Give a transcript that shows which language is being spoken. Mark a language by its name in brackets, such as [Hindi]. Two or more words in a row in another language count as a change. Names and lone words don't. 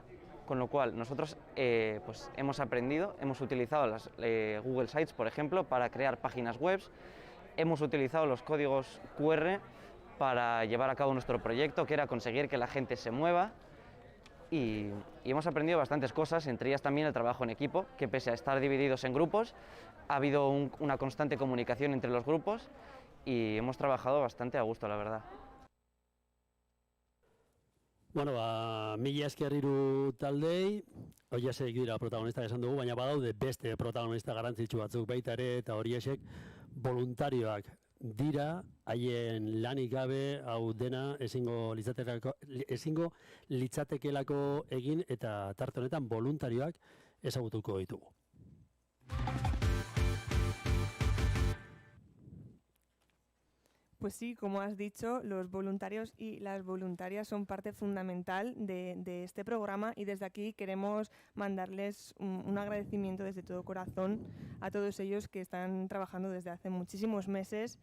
[Spanish] Con lo cual nosotros pues hemos aprendido, hemos utilizado las Google Sites, por ejemplo, para crear páginas web, hemos utilizado los códigos QR para llevar a cabo nuestro proyecto, que era conseguir que la gente se mueva, y hemos aprendido bastantes cosas, entre ellas también el trabajo en equipo, que pese a estar divididos en grupos, ha habido una constante comunicación entre los grupos y hemos trabajado bastante a gusto, la verdad. [Basque] Bueno, mila esker hiru taldei, horiek dira protagonistak esan dugu, baina badaude beste protagonista garrantzitsu batzuk baita ere, eta horiek voluntarioak dira, haien lanik gabe, hau dena ezingo litzatekelako egin, eta tarte honetan voluntarioak ezagutuko ditugu. [Spanish] Pues sí, como has dicho, los voluntarios y las voluntarias son parte fundamental de este programa, y desde aquí queremos mandarles un agradecimiento desde todo corazón a todos ellos que están trabajando desde hace muchísimos meses.